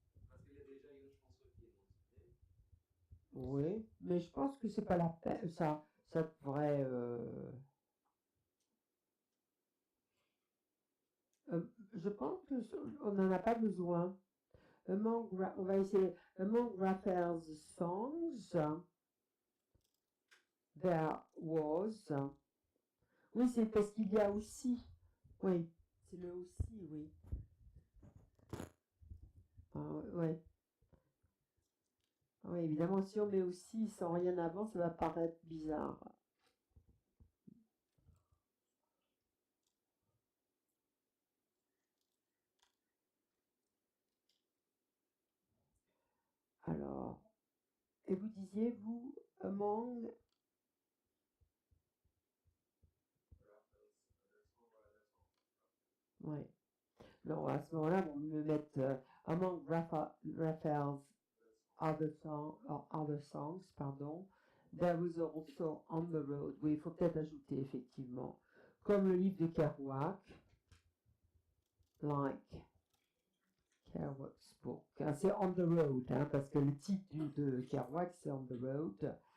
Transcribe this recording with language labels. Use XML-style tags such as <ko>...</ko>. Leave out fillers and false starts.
<fr>Parce qu'il y a déjà une chanson qui est mentionnée. Oui, mais je pense que c'est pas la peine. Ça devrait. Je pense qu'on n'en a pas besoin. On va essayer.</fr> <en>Among Raphael's songs, there was.</en> <fr>Oui, c'est parce qu'il y a aussi. Oui, c'est le aussi, oui. Ah, oui. Oui, évidemment, si on met aussi sans rien avant, ça va paraître bizarre. Alors, et vous disiez, vous, among. Oui. Non, à ce moment-là, on me mettre among Raphael's other songs, pardon.</fr> <en>There was also on the road.</en> <fr>Oui, il faut peut-être ajouter effectivement, comme le livre de Kerouac, like Kerouac's book. Ah, c'est on the road, hein, parce que le titre de Kerouac c'est on the road.</fr>